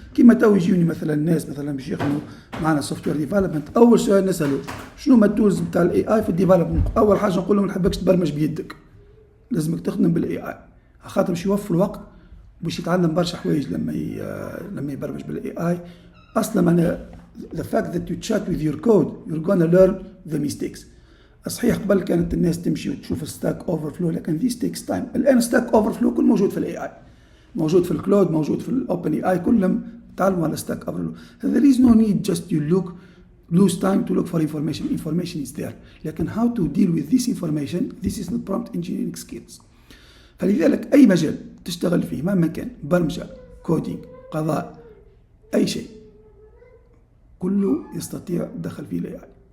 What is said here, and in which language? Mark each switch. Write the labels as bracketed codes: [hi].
[ar] كيما تو يجيوني مثلا الناس مثلا باش يخدموا معنا سوفت وير ديفلوبمنت، اول سؤال نساله شنو هما التولز نتاع الاي اي في الديفلوبمنت؟ اول حاجه نقول لهم ما نحبكش تبرمج بيدك، لازمك تخدم بالاي اي، خاطر باش يوفر وقت باش يتعلم برشا حوايج لما يبرمج بالاي اي. اصلا انا [en] the fact that you chat with your code you're gonna learn the mistakes. [ar] صحيح قبل كانت الناس تمشي وتشوف ستاك اوفر فلو، لكن [en] this takes time. [ar] الان ستاك اوفر فلو كل موجود في الاي اي، موجود في الكلاود، موجود في الاوبن اي اي، كلهم تعلموا على ستاك اوفر فلو. [en] there is no need just you lose time to look for information is there. [ar] لكن [en] how to deal with this information, this is the prompt engineering skills. [ar] فلذلك اي مجال تشتغل فيه مهما كان، برمجه، كودينج، قضاء، اي شيء كله يستطيع الدخل فيه الاي اي.